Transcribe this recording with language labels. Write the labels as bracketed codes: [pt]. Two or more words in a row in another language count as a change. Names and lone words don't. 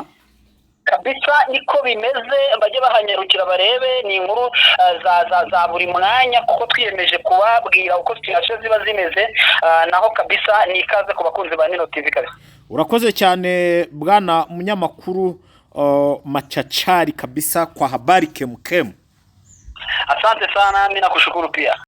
[rw] kabisa. Niko bimeze, bajye bahanyarukira barebe. Ni inkuru za buri mwanya kuko twiyemeje kubabwira uko situation ziba zimeze. Naho kabisa ni ikaze ku bakunzi ba Nino TV kabisa. Urakoze cyane bwana munyamakuru Machachari kabisa [sw] kwa habari kemkem. Asante sana, mimi nakushukuru pia.